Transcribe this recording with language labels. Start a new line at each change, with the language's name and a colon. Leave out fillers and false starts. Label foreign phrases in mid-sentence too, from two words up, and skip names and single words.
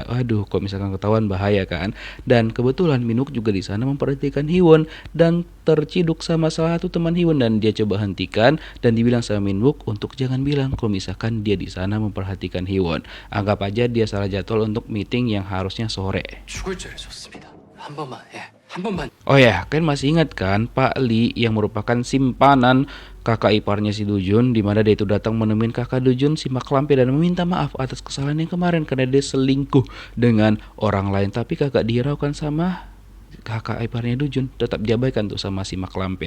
Indonesian: Aduh, kok misalkan ketahuan bahaya kan. Dan kebetulan Minwook juga di sana memperhatikan Hyewon dan terciduk sama salah satu teman Hyewon dan dia coba hentikan dan dibilang sama Minwook untuk jangan bilang kalau misalkan dia di sana memperhatikan Hyewon. Anggap aja dia salah jadwal untuk meeting yang harusnya sore.
Korean: 죽을 죄를 졌습니다. 한 번만, 예.
Indonesian: Oh ya, kan masih ingat kan Pak Lee yang merupakan simpanan kakak iparnya si Dujun, di mana dia itu datang menemuin kakak Dujun si mak lampir dan meminta maaf atas kesalahan yang kemarin karena dia selingkuh dengan orang lain, tapi kagak dihiraukan sama kakak iparnya Dujun, tetap diabaikan tuh sama si mak lampir.